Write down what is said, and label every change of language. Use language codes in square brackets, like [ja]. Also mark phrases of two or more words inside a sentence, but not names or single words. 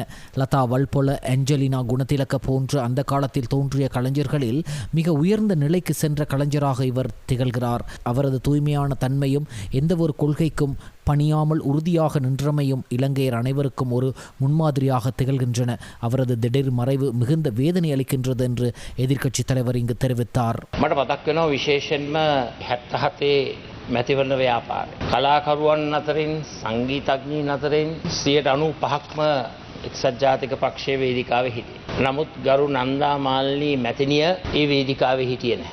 [ta] லதா வல்பொல, அஞ்சலினா குணதிலக போன்ற அந்த காலத்தில் தோன்றிய கலைஞர்களில் மிக உயர்ந்த நிலைக்கு சென்ற கலைஞராக இவர் திகழ்கிறார். அவரது தூய்மையான தன்மையும் எந்தவொரு கொள்கைக்கும் பணியாமல் உறுதியாக நின்றமையும் இலங்கையர் அனைவருக்கும் ஒரு முன்மாதிரியாக திகழ்கின்றன. அவரது திடீர் மறைவு மிகுந்த வேதனை அளிக்கின்றது என்று எதிர்க்கட்சித் தலைவர் இங்கு தெரிவித்தார். [si] මට මතක් වෙනවා විශේෂයෙන්ම 77 මැතිවරණ ව්‍යාපාරය. කලාකරුවන් අතරින් සංගීතඥයින් අතරින් 95%ක්ම එක්සත් ජාතික පක්ෂයේ වේදිකාවේ හිටියේ. නමුත් ගරු නන්දා මාලිනී මැතිණිය ඒ වේදිකාවේ හිටියේ නැහැ.